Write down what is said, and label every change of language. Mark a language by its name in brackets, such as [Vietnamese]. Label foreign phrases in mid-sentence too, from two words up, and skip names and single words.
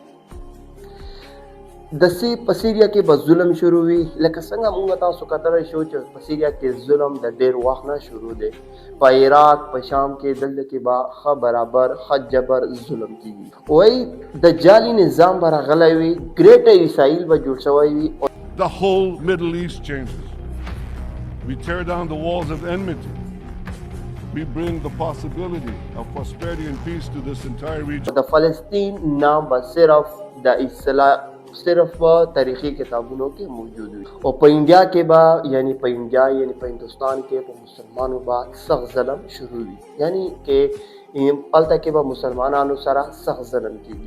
[Pashto] په سیریا کې به ظلم شروع وي لکه څنګه موږ تاسو کتلی شو چې په سیریا کې ظلم د ډېر وخت نه شروع دی. په عراق په شام کې دلته کې به ښه برابر ښه جبر ظلم کېږي. وایي د جعلي نظام به راغلی وي، ګریټ اسرائیل به جوړ شوی وي. [English] The whole Middle East changes. We tear down the walls of enmity. We bring the possibility of prosperity and peace to this entire region. [Pashto] د فلسطین نام به صرف په تاریخي کتابونو کې موجود وي. او په انډیا کې به یعنی په هندوستان کې په مسلمانو به سخت ظلم شروع وي، یعنی کې هلته کې به مسلمانانو سره سخت ظلم کېږي.